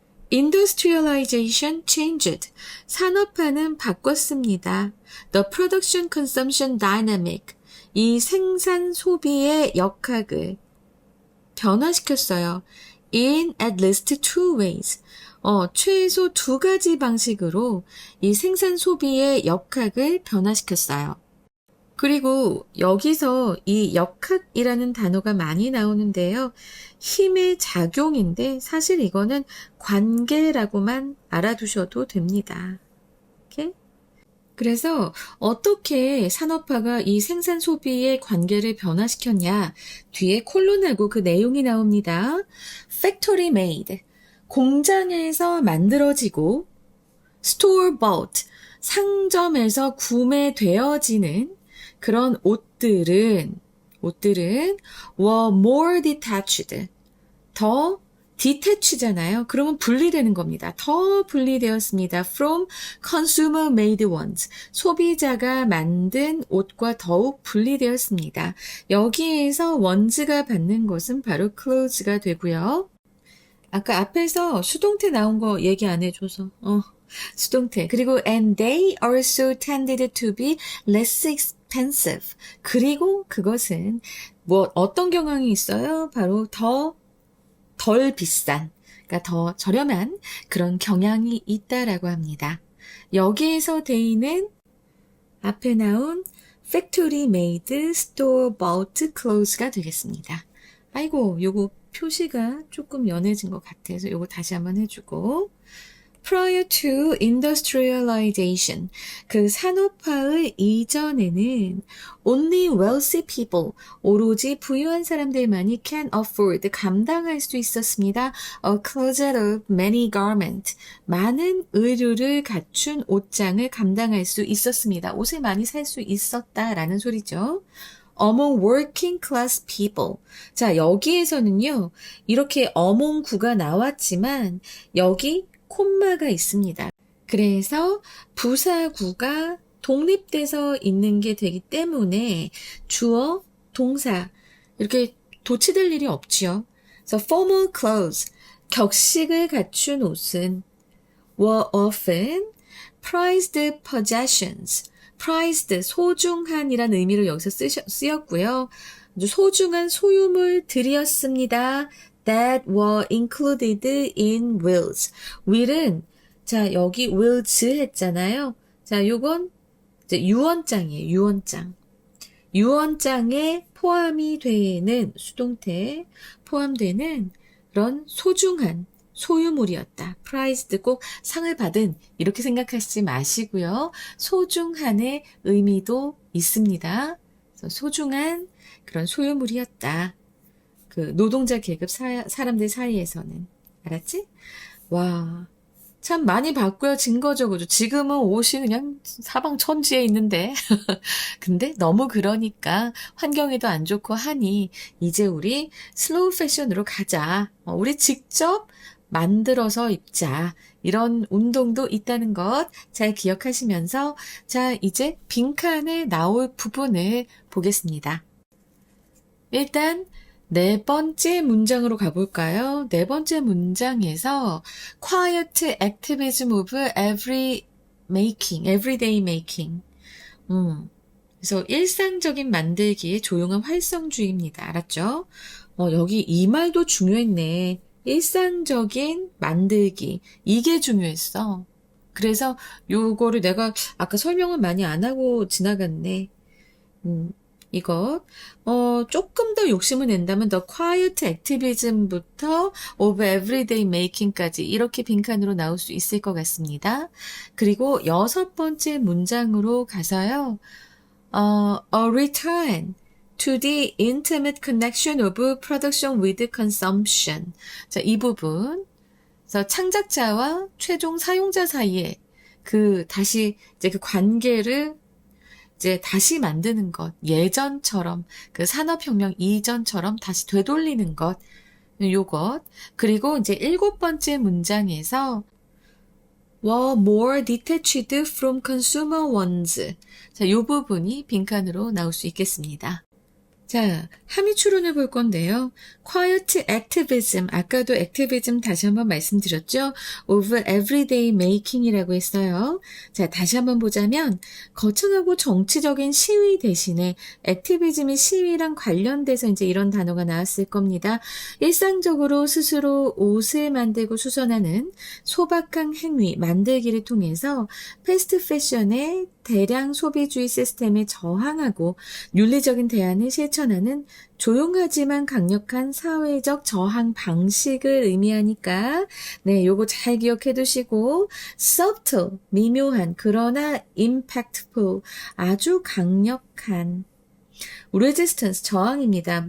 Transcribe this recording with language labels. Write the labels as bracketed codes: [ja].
[en] Industrialization changed. [ko] 산업화는 바꿨습니다. [en] The production consumption dynamic. [ko] 이 생산 소비의 역학을 변화시켰어요. [en] In at least two ways. [ko] 최소 두 가지 방식으로 이 생산 소비의 역학을 변화시켰어요. 그리고 여기서 이 역학이라는 단어가 많이 나오는데요. 힘의 작용인데 사실 이거는 관계라고만 알아두셔도 됩니다. 이렇게? 그래서 어떻게 산업화가 이 생산 소비의 관계를 변화시켰냐? 뒤에 콜론하고 그 내용이 나옵니다. [en] Factory made. [ko] 공장에서 만들어지고 [en] store bought. [ko] 상점에서 구매되어지는 그런 옷들은 [en] were more detached. [ko] 더 detach잖아요. 그러면 분리되는 겁니다. 더 분리되었습니다. [en] From consumer made ones. [ko] 소비자가 만든 옷과 더욱 분리되었습니다. 여기에서 ones가 받는 것은 바로 clothes가 되고요. 아까 앞에서 수동태 나온 거 얘기 안 해줘서 수동태. 그리고 [en] and they also tended to be less expensive. [ko] 그리고 그것은 어떤 경향이 있어요? 바로 덜 비싼, 그러니까 더 저렴한 그런 경향이 있다라고 합니다. 여기에서 데이는 앞에 나온 [en] factory made, store bought clothes [ko] 가 되겠습니다. 아이고, 요거 표시가 조금 연해진 것 같아서 요거 다시 한번 해주고 [en] Prior to industrialization, [ko] 그 산업화의 이전에는 [en] only wealthy people, [ko] 오로지 부유한 사람들만이 [en] can afford, [ko] 감당할 수 있었습니다. [en] A closet of many garments, [ko] 많은 의류를 갖춘 옷장을 감당할 수 있었습니다. 옷을 많이 살 수 있었다라는 소리죠. [en] Among working class people. [ko] 자, 여기에서는요, 이렇게 among 구가 나왔지만, 여기 콤마가 있습니다. 그래서 부사구가 독립돼서 있는 게 되기 때문에 주어, 동사, 이렇게 도치될 일이 없지요. 그래서 [en] formal clothes, [ko] 격식을 갖춘 옷은 [en] were often prized possessions. [ko] prized, 소중한이란 의미로 여기서 쓰였고요. 아주 소중한 소유물들이었습니다. [en] that were included in wills. [ko] will은 자 여기 wills 했잖아요. 자 요건 이제 유언장이에요. 유언장. 유언장에 포함이 되는 수동태 포함되는 그런 소중한 소유물이었다. prized 꼭 상을 받은 이렇게 생각하시지 마시고요. 소중한의 의미도 있습니다. 그래서 소중한 그런 소유물이었다. 그 노동자 계급 사람들 사이에서는. 알았지? 와, 참 많이 바꿔요. 증거적으로. 지금은 옷이 그냥 사방천지에 있는데. 근데 너무 그러니까 환경에도 안 좋고 하니 이제 우리 슬로우 패션으로 가자. 우리 직접 만들어서 입자. 이런 운동도 있다는 것 잘 기억하시면서 자, 이제 빈칸에 나올 부분을 보겠습니다. 일단 네 번째 문장으로 가볼까요? 네 번째 문장에서 [en] quiet activism of everyday making. [ko] 그래서 일상적인 만들기의 조용한 활성주의입니다. 알았죠? 여기 이 말도 중요했네. 일상적인 만들기. 이게 중요했어. 그래서 요거를 내가 아까 설명을 많이 안 하고 지나갔네. 이것 조금 더 욕심을 낸다면 [en] the quiet activism [ko] 부터 [en] of everyday making [ko] 까지 이렇게 빈칸으로 나올 수 있을 것 같습니다. 그리고 여섯 번째 문장으로 가서요. [en] A return to the intimate connection of production with consumption. [ko] 자, 이 부분. 그래서 창작자와 최종 사용자 사이에 다시 이제 그 관계를 이제 다시 만드는 것, 예전처럼, 그 산업혁명 이전처럼 다시 되돌리는 것, 요것. 그리고 이제 일곱 번째 문장에서 [en] were more detached from consumer wants. [ko] 자, 요 부분이 빈칸으로 나올 수 있겠습니다. 자, 함의 추론을 볼 건데요. quiet activism, 아까도 activism 다시 한번 말씀드렸죠. [en] of everyday making [ko] 이라고 했어요. 자, 다시 한번 보자면 거창하고 정치적인 시위 대신에 activism이 시위랑 관련돼서 이제 이런 단어가 나왔을 겁니다. 일상적으로 스스로 옷을 만들고 수선하는 소박한 행위, 만들기를 통해서 패스트 패션의 대량 소비주의 시스템에 저항하고 윤리적인 대안을 실천하는 조용하지만 강력한 사회적 저항 방식을 의미하니까 네, 요거 잘 기억해 두시고 subtle, 미묘한 그러나 impactful, 아주 강력한 resistance, 저항입니다.